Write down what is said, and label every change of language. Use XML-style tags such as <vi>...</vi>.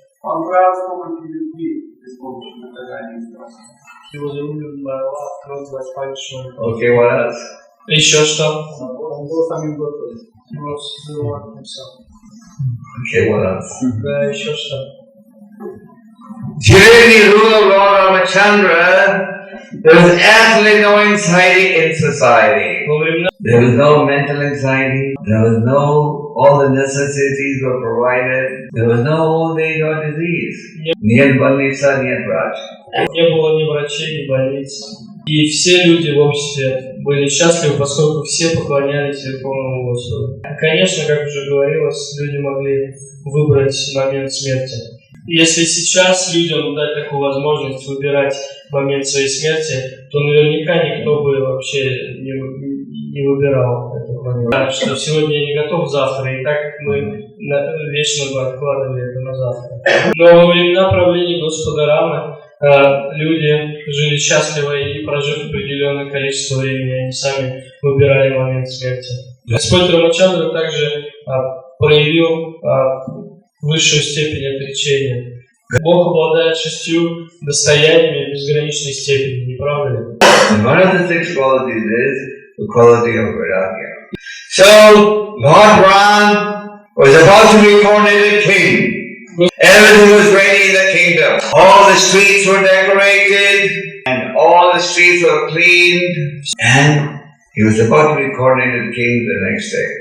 <ru>Он брал с помощью любви, без помощи наказания и страха.</ru> <en>He was ruled by love, not by punishment. Okay, what else?</en> <ru>Еще что? Он был самим Господом.</ru> <en>He was the Lord himself. Okay, what else?</en> <ru>Да, еще что?</ru> <en>During the rule of Lord Ramachandra, there was absolutely no anxiety in society.</en> <ru>Во времена</ru> <en>There was no mental anxiety. There was no, all the necessities were provided. There was no old age or disease. Niyat Balnitsa, Niyat Raj.</en> <ru>не было ни врачей, ни больниц. И все люди в обществе были счастливы, поскольку все поклонялись Верховному Господу. Конечно, как уже говорилось, люди могли выбрать момент смерти. Если сейчас людям дать такую возможность выбирать момент своей смерти, то наверняка никто бы вообще не выбирал этот момент. Так что сегодня я не готов, завтра, и так мы вечно бы откладывали это на завтра. Но во времена правления Господа Рамы люди жили счастливо и, прожив определенное количество времени, они сами выбирали момент смерти. Господь Рамачандра также проявил высшую степень отречения. Бог обладает 6 достояниями безграничной степени, не правда ли?</ru> <en>And one of the 6 qualities is the quality of Vairagya. So, Lord Ram was about to be coronated king. Everything was ready in the kingdom. All the streets were decorated and all the streets were cleaned, and he was about to be coronated king the next day.</en>